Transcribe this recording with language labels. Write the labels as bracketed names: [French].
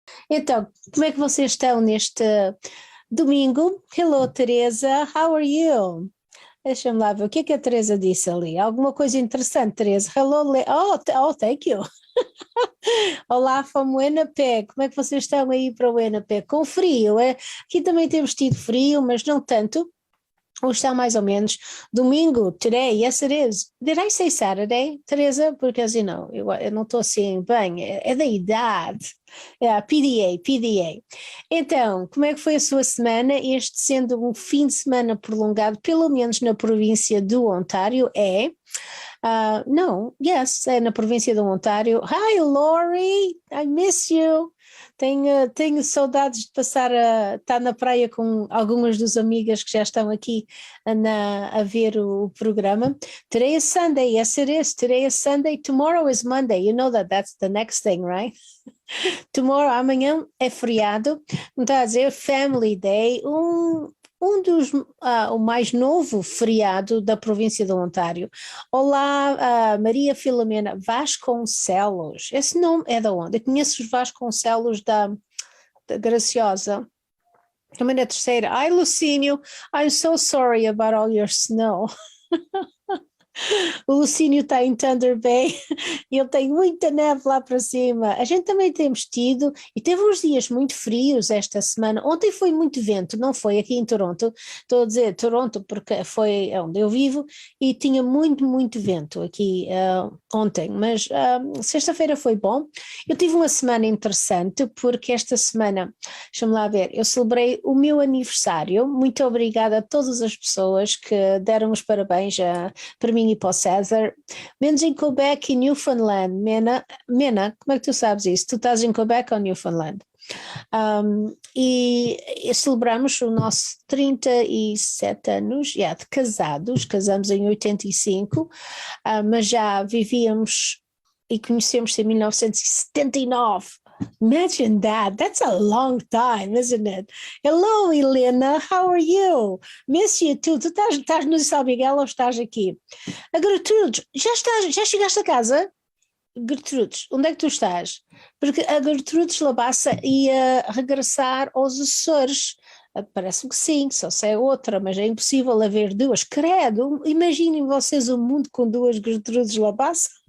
[Portuguese] Então, como é que vocês estão neste domingo? [English] Hello, Teresa, how are you? [Portuguese] Deixa-me lá ver, o que é que a Teresa disse ali? Alguma coisa interessante, Teresa? [English] Hello, thank you. [Portuguese] Olá, [English] from Winnipeg, [Portuguese] como é que vocês estão aí para Winnipeg? Com frio, é? Aqui também temos tido frio, mas não tanto. Hoje está mais ou menos domingo, [English] today, yes it is. Did I say Saturday, Teresa? [Portuguese] Porque assim não, eu não estou assim bem, é da idade. É, PDA. Então, como é que foi a sua semana? Este sendo um fim de semana prolongado, pelo menos na província do Ontário, é? Não, [English] yes, [Portuguese] é na província do Ontário. [English] Hi, Lori, I miss you. [Portuguese] Tenho saudades de passar a estar na praia com algumas das amigas que já estão aqui a ver o programa. [English] Today is Sunday, yes it is. Today is Sunday, tomorrow is Monday. You know that's the next thing, right? Tomorrow, [Portuguese] amanhã é feriado, não está a dizer Family Day, o mais novo feriado da província do Ontário. Olá, Maria Filomena Vasconcelos, esse nome é de onde? Eu conheço os Vasconcelos da Graciosa. Também na terceira. [English] Ai, Lucínio, I'm so sorry about all your snow. [Portuguese] O Lucínio está em Thunder Bay e ele tem muita neve lá para cima. A gente também temos tido, e teve uns dias muito frios esta semana. Ontem foi muito vento, não foi aqui em Toronto. Estou a dizer Toronto porque foi onde eu vivo e tinha muito vento aqui ontem, mas sexta-feira foi bom. Eu tive uma semana interessante porque esta semana, deixa-me lá ver, eu celebrei o meu aniversário. Muito obrigada a todas as pessoas que deram os parabéns para mim e para o César, menos em Quebec e Newfoundland. Mena, como é que tu sabes isso? Tu estás em Quebec ou Newfoundland? E celebramos o nosso 37 anos de casados, casamos em 85, mas já vivíamos e conhecemos-se em 1979. [English] Imagine that's a long time, isn't it? Hello, Helena, how are you? Miss you too. [Portuguese] Tu estás no São Miguel ou estás aqui? A Gertrudes, já chegaste a casa? Gertrudes, onde é que tu estás? Porque a Gertrudes Labassa ia regressar aos Açores. Parece-me que sim, só se é outra, mas é impossível haver duas. Credo, imaginem vocês um mundo com duas Gertrudes Labassa.